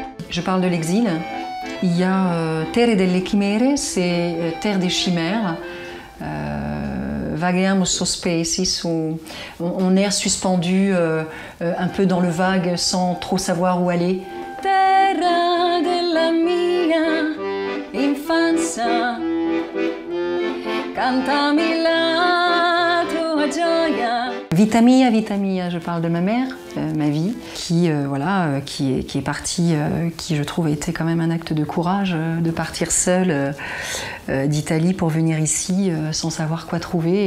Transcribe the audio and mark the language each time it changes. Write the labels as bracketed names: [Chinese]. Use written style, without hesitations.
[French] Je parle de l'exil. Il y a [Italian] Terre delle Chimere, [French] c'est Terre des chimères. [Italian] Vaghiamo sospesi, [French] on erre suspendu un peu dans le vague sans trop savoir où aller. [Italian] Terra della mia infanzia, cantami la tua gioia. Vita mia, [French] je parle de ma mère, ma vie, qui est partie, qui je trouve a été quand même un acte de courage de partir seule d'Italie pour venir ici sans savoir quoi trouver.